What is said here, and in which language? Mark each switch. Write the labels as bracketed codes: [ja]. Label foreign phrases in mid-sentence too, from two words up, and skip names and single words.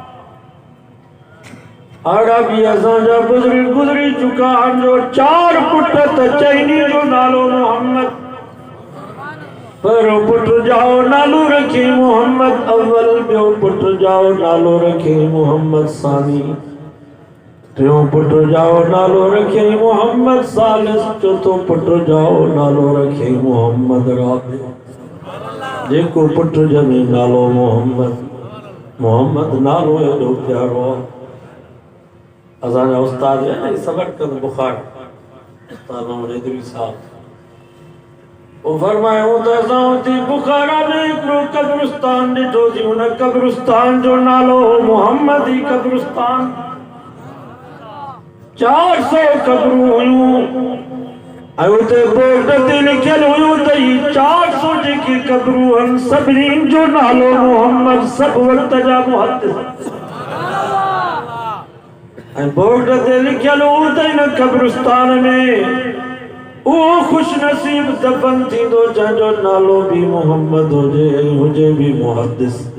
[sd] अॻा बि असांजा बुज़ुर्ग गुज़री चुका आहिनि जो 4 पुट त चइनी जो नालो मोहम्मद पहिरियों पुट जाओ नालो रखे मोहम्मद अव्वल ॿियो पुट जाओ नालो रखे मोहम्मद सानी टियों पुट जाओ नालो रखे मोहम्मद सालिस चौथों पुट जाओ नालो रखे मोहम्मद राबि। जेको पुट जमे नालो मोहम्मद। मोहम्मद नालो एॾो प्यारो आहे। असांजा उस्ताद सबक़ बुखार उस्ताद मोहम्मद इदरीस साहब وہ فرمائے ہوتا تھی بخارا میں ایک قبرستان ڈٹھو تھی انہیں قبرستان جو نالو محمدی قبرستان 400 قبروں ہوئیوں ایوتے بورڈتے لکھل ہوئیوں تھی 400 جے کی قبروں ہم سبرین جو نالو محمد سب وقت جا محدث بورڈتے لکھل ہوئیوں تھی قبرستان میں او خوش نصیب دفن تھی دو جو نالو بھی محمد ہو جے بھی محدث